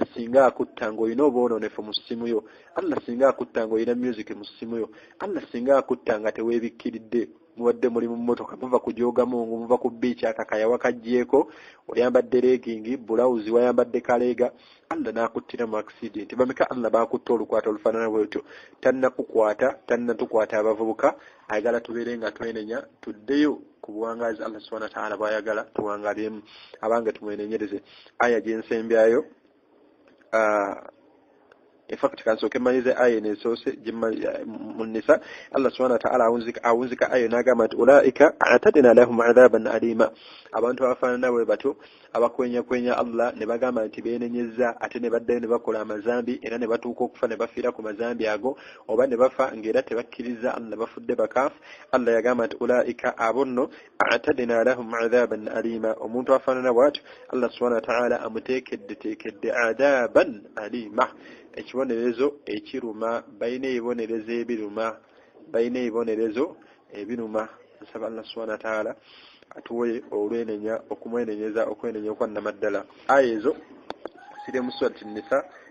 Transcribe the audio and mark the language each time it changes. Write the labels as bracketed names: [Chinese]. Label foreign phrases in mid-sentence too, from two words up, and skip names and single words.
[Ganda] singa akutta ng'olina obwononefu mu ssimu yo Allah singa akutta ng'olina music mu ssimu yo Allah singa akutta nga teweebikkiridde muwadde muli mu mmotoka muva kujooga mungu muva ku beach akakaya wakajjeeko oyambadde [English] legging blouse [Ganda] wayambadde kaleega Allah n'akuttira mu accident bameka Allah baakutta olukwata olufaanana bwetyo tannatukwata abavubuka ayagala tubeere nga twenenya tuddeyo ku buwangaazi Allah [Arabic] سبحانه وتعالى [Ganda] bw'ayagala tuwangalemu abange tumwenenyereze aya gyensembyayo [English] in fact [Ganda] kansooke mmanyize aya nesoose mu Nisa Allah [Arabic] سبحانه وتعالى [Ganda] awunzika aya n'agamba nti [Arabic] أولئك أعتدنا لهم عذابا أليما [Ganda] abantu abafaanana bwe batyo abakwenyakwenya Allah ne bagamba nti beenenyezza ate ne baddayo ne bakola amazambi era ne batuuka okufa ne bafiira ku mazambi ago oba ne bafa ng'era tebakkiriza Allah bafudde bakaafu Allah yagamba nti ulaika abonno [Arabic] أعتدنا لهم عذابا أليما [Ganda] omuntu afaanana bw'atyo Allah [Arabic] سبحانه وتعالى [Ganda] amuteekedde [Arabic] عذابا أليما [Ganda] ekibonerezo ekiruma bayina ebibonerezo ebiruma nsaba Allah [Arabic] سبحانه وتعالى [Ganda] atuwe olwenenya okumwenenyeza okwenenya okwannamaddala aya ezo siri mu surati Nisa